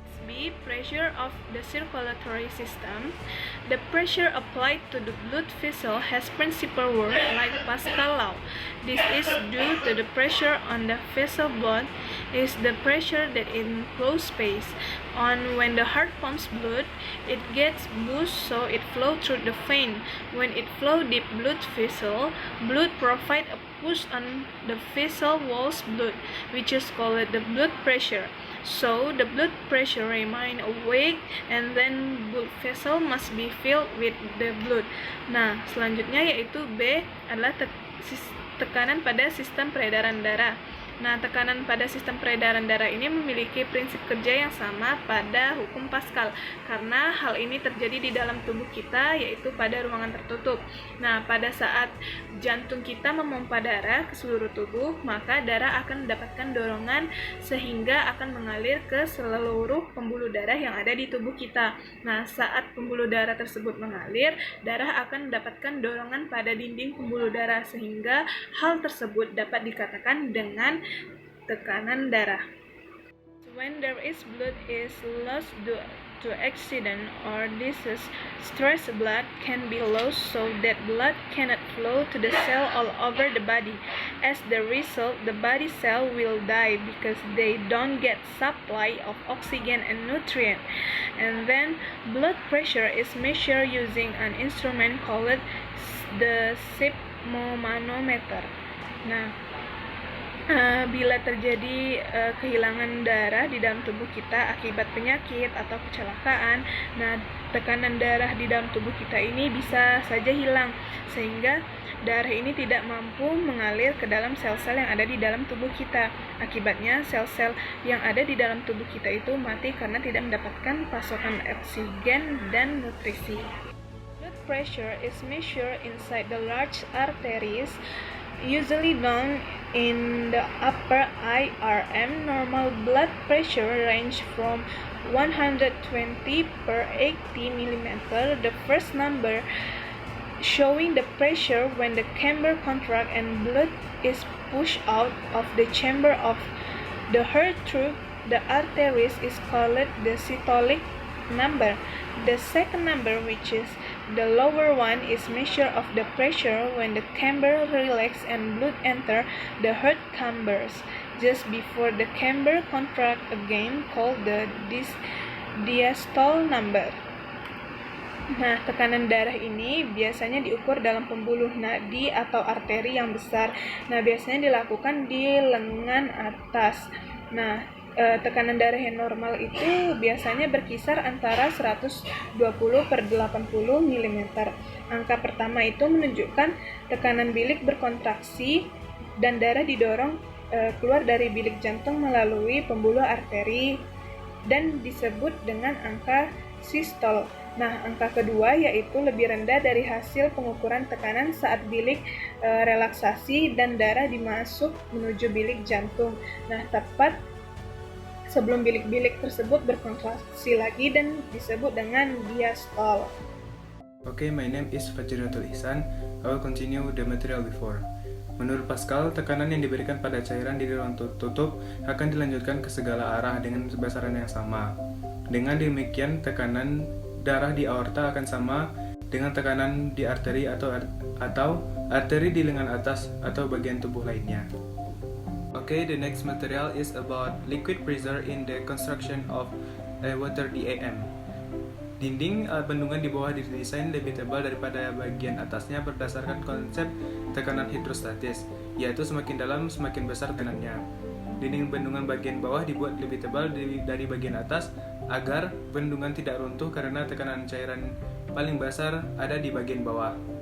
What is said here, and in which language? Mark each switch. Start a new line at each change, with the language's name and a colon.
English: B. Pressure of the circulatory system. The pressure applied to the blood vessel has principal work like Pascal law. This is due to the pressure on the vessel blood is the pressure that encloses space. When the heart pumps blood, it gets boost so it flows through the vein. When it flows deep blood vessel, blood provide a push on the vessel wall's blood, which is called the blood pressure. So the blood pressure remain awake, and then blood vessel must be filled with the blood.
Indonesian: Nah, selanjutnya yaitu B adalah tekanan pada sistem peredaran darah. Nah, tekanan pada sistem peredaran darah ini memiliki prinsip kerja yang sama pada hukum Pascal, karena hal ini terjadi di dalam tubuh kita, yaitu pada ruangan tertutup. Nah, pada saat jantung kita memompa darah ke seluruh tubuh, maka darah akan mendapatkan dorongan sehingga akan mengalir ke seluruh pembuluh darah yang ada di tubuh kita. Nah, saat pembuluh darah tersebut mengalir, darah akan mendapatkan dorongan pada dinding pembuluh darah sehingga hal tersebut dapat dikatakan dengan tekanan darah.
English: When there is blood is lost due to accident or disease, stress blood can be lost so that blood cannot flow to the cell all over the body. As the result, the body cell will die because they don't get supply of oxygen and nutrient. And then blood pressure is measured using an instrument called the sphygmomanometer.
Indonesian: Nah, bila terjadi kehilangan darah di dalam tubuh kita akibat penyakit atau kecelakaan, nah tekanan darah di dalam tubuh kita ini bisa saja hilang sehingga darah ini tidak mampu mengalir ke dalam sel-sel yang ada di dalam tubuh kita. Akibatnya sel-sel yang ada di dalam tubuh kita itu mati karena tidak mendapatkan pasokan oksigen dan nutrisi.
English: Blood pressure is measured inside the large arteries, usually down in the upper IRM. Normal blood pressure range from 120 per 80 mm. The first number showing the pressure when the chamber contracts and blood is pushed out of the chamber of the heart through the arteries is called the systolic number. The second number, which is the lower one, is measure of the pressure when the chamber relax and blood enter the heart chambers just before the chamber contract again, called the diastole number.
Indonesian: Nah, tekanan darah ini biasanya diukur dalam pembuluh nadi atau arteri yang besar. Nah, biasanya dilakukan di lengan atas. Nah, tekanan darah yang normal itu biasanya berkisar antara 120 per 80 mm. Angka pertama itu menunjukkan tekanan bilik berkontraksi dan darah didorong keluar dari bilik jantung melalui pembuluh arteri dan disebut dengan angka sistol. Nah, angka kedua yaitu lebih rendah dari hasil pengukuran tekanan saat bilik relaksasi dan darah dimasuk menuju bilik jantung. Nah, tepat sebelum bilik-bilik tersebut berkontraksi lagi dan disebut dengan diastole.
English: Okay, my name is Fajrinatul Ihsan. I will continue with the material before.
Indonesian: Menurut Pascal, tekanan yang diberikan pada cairan di ruang tutup akan dilanjutkan ke segala arah dengan besaran yang sama. Dengan demikian, tekanan darah di aorta akan sama dengan tekanan di arteri atau arteri di lengan atas atau bagian tubuh lainnya.
English: Okay, the next material is about liquid pressure in the construction of a water dam.
Indonesian: Dinding bendungan di bawah didesain lebih tebal daripada bagian atasnya berdasarkan konsep tekanan hidrostatis, yaitu semakin dalam semakin besar tekanannya. Dinding bendungan bagian bawah dibuat lebih tebal dari bagian atas agar bendungan tidak runtuh karena tekanan cairan paling besar ada di bagian bawah.